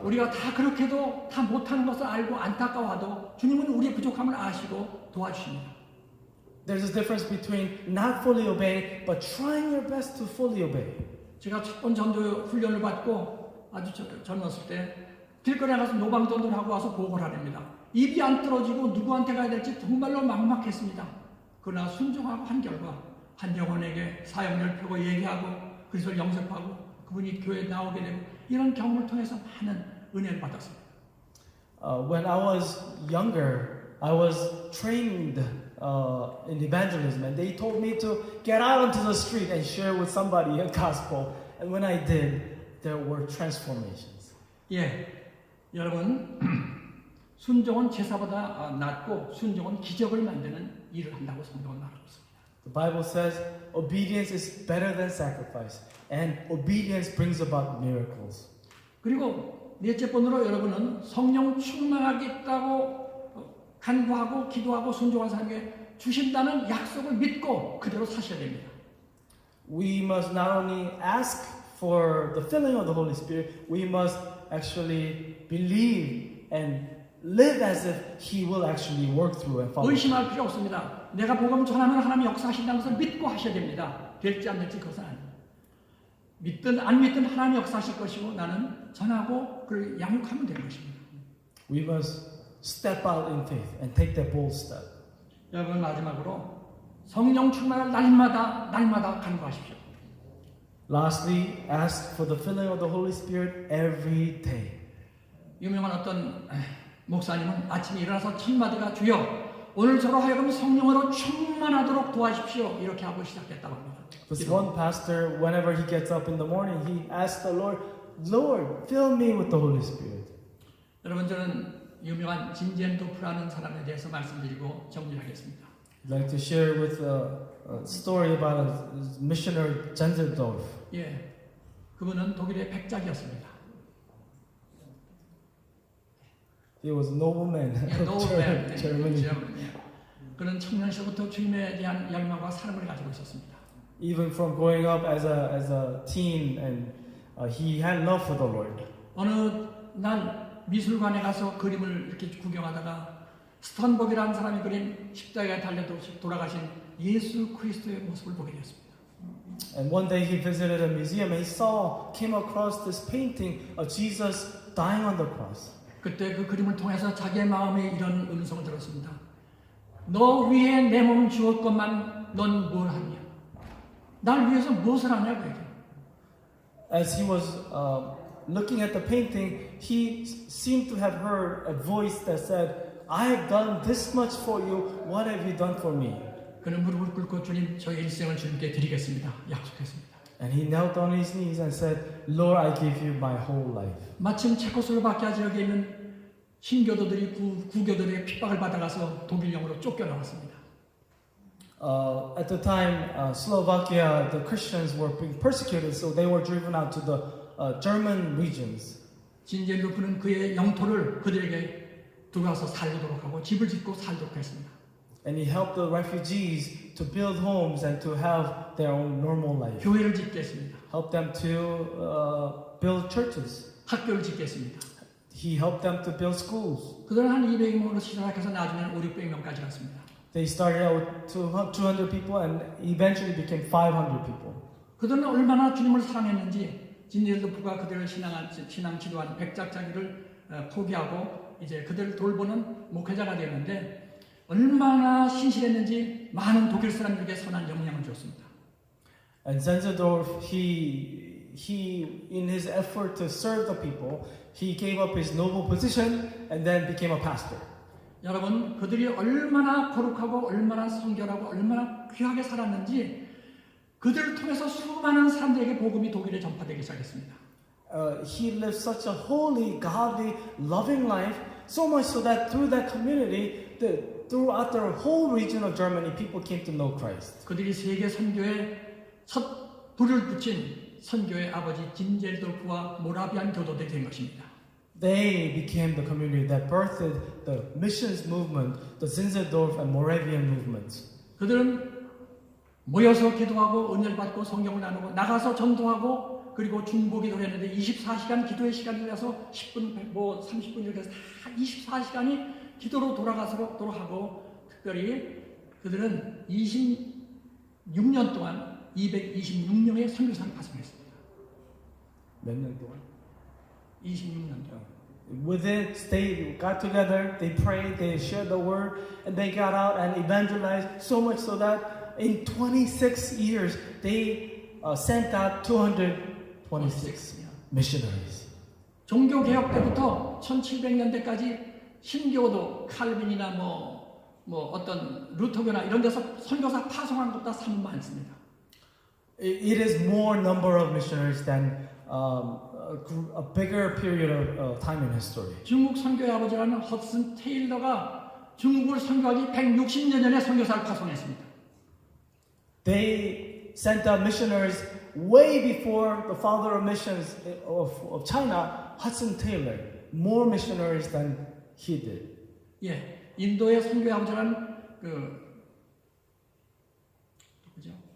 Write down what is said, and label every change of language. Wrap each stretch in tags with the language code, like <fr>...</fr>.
<ko>우리가 다 그렇게도 다 못하는 것을 알고 안타까워하도 주님은 우리의 부족함을 아시고 도와주십니다.</ko> <en>There's a difference between not fully obeying, but trying your best to fully obey.</en> <ko>제가 첫 번 전도 훈련을 받고 아주 젊었을 때 길거리에 가서 노방전도를 하고 와서 보고를 하랍니다. 입이 안 떨어지고 누구한테 가야 될지 정말로 막막했습니다. 그러나 순종하고 한 결과 한 영혼에게 사역을 펴고 얘기하고 그리스도를 영접하고 그분이 교회에 나오게 되고 이런 경험을 통해서 많은 은혜를 받았습니다.</ko> <en>When I was younger, I was trained in evangelism, and they told me to get out onto the street and share with somebody the gospel. And when I did, there were transformations.</en> <ko>예, 여러분 순종은 제사보다 낫고 순종은 기적을 만드는 일을 한다고 성경은 말하고 있습니다.</ko> <en>The Bible says obedience is better than sacrifice, and obedience brings about miracles.</en> <ko>그리고 넷째 번으로 여러분은 성령 충만하겠다고 간구하고 기도하고 순종한 사람에게 주신다는 약속을 믿고 그대로 사셔야 됩니다.</ko> <en>We must not only ask for the filling of the Holy Spirit, we must actually believe and live as if He will actually work through and follow.</en> <ko>의심할 필요 없습니다. 내가 복음 전하면 하나님 역사하신다는 것을 믿고 하셔야 됩니다. 될지 안 될지 그것은 아닙니다. 믿든 안 믿든 하나님 역사하실 것이고 나는 전하고 그를 양육하면 되는 것입니다.</ko> <en>We must step out in faith and take that bold step.</en> <ko>여러분 마지막으로 성령 충만을 날마다 간구하십시오.</ko> <en>Lastly, ask for the filling of the Holy Spirit every day.</en> <ko>유명한 어떤 목사님은 아침에 일어나서 첫 마디가 주여 오늘 저로 하여금 성령으로 충만하도록 도와십시오. 이렇게 하고 시작했다고 합니다.</ko> <en>This one pastor, whenever he gets up in the morning, he asks the Lord, Lord, fill me with the Holy Spirit.</en> <ko>여러분 저는 유명한 진젠도프라는 사람에 대해서 말씀드리고 정리하겠습니다.</ko> <en>I'd like to share with a story about a missionary, Zinzendorf.</en> <ko>예, 그분은 독일의 백작이었습니다.</ko> <en>He was a nobleman</en> <ko>예,</ko> <en>of 노벨, Germany.</en> <ko>그는 청년 시절부터 주님에 대한 열망과 사랑을 가지고 있었습니다.</ko> <en>Even from growing up as a teen, and he had love for the Lord.</en> <ko>어느 날 미술관에 가서 그림을 이렇게 구경하다가 스턴버그라는 사람이 그린 십자가에 달려 돌아가신 예수 그리스도의 모습을 보게 되었습니다.</ko> <en>And one day he visited a museum and came across this painting of Jesus dying on the cross.</en> <ko>그때 그 그림을 통해서 자기의 마음에 이런 음성을 들었습니다. 너 위해 내 몸 주었건만 넌 뭘 하냐? 날 위해서 무엇을 하냐고.</ko> <en>As he was looking at the painting, he seemed to have heard a voice that said, I have done this much for you. What have you done for me?</en> <ko>그는 무릎을 꿇고 주님 저의 일생을 주님께 드리겠습니다. 약속했습니다.</ko> <en>And he knelt on his knees and said, Lord, I give you my whole life.</en> <ko>마침 체코슬로바키아 지역에 있는 신교도들이 구교도들의 핍박을 받아가서 독일령으로 쫓겨나왔습니다.</ko> <en>At the time, Slovakia, the Christians were being persecuted, so they were driven out to the German regions.</en> <ko>진젠도프는 그의 영토를 그들에게 들어와서 살도록 하고 집을 짓고 살도록 했습니다.</ko> <en>And he helped the refugees to build homes and to have their own normal life.</en> <ko>교회를 짓게 했습니다.</ko> <en>Helped them to build churches.</en> <ko>학교를 짓게 했습니다.</ko> <en>He helped them to build schools.</en> <ko>그들은 한 200명으로 시작해서 나중에는 500~600명까지 갔습니다.</ko> <en>They started out with 200 people and eventually became 500 people.</en> <ko>그들은 얼마나 주님을 사랑했는지 진젠도프가 그들을 신앙 지도한 백작자기를 포기하고 이제 그들을 돌보는 목회자가 되었는데 얼마나 신실했는지 많은 독일 사람들에게 선한 영향을 줬습니다.</ko> <en>And Zinzendorf, he in his effort to serve the people, he gave up his noble position and then became a pastor.</en> <ko>여러분, 그들이 얼마나 거룩하고 얼마나 성결하고 얼마나 귀하게 살았는지 그들을 통해서 수많은 사람들에게 복음이 독일에 전파되기 시작했습니다.</ko> <en>He lived such a holy, godly, loving life, so much so that through that community, throughout the whole region of Germany, people came to know Christ.</en> <ko>그들이 세계 선교에 첫 불을 붙인 선교의 아버지 진젤도프와 모라비안 교도들이 된 것입니다.</ko> <en>They became the community that birthed the missions movement, the Zinzendorf and Moravian movements.</en> <ko>그들은 모여서 기도하고 은혜를 받고 성경을 나누고 나가서 전도하고 그리고 중보기도를 했는데 24시간 기도의 시간이 돼서 10분, 30분 이렇게 해서 다 24시간이 기도로 돌아가도록 하고 특별히 그들은 26년 동안 226명의 선교사를 파송했습니다. 몇 년 동안? 26년 동안.</ko> <en>They got together, they prayed, they shared the word, and they got out and evangelized so much so that in 26 years they sent out 226 missionaries.</en> <ko>종교 개혁 때부터 1700년대까지 신교도 칼빈이나 뭐 어떤 루터교나 이런 데서 선교사 파송한 것보다 3분 많습니다.</ko> <en>It is more number of missionaries than a bigger period of time in history.</en> <ko>중국 선교의 아버지라는 허슨 테일러가 중국을 선교하기 160년 전에 선교사를 파송했습니다.</ko> <en>They sent out missionaries way before the father of missions of China, Hudson Taylor. More missionaries than he did.</en> <ko>예, 인도의 선교의 아버지라는 누구죠?</ko>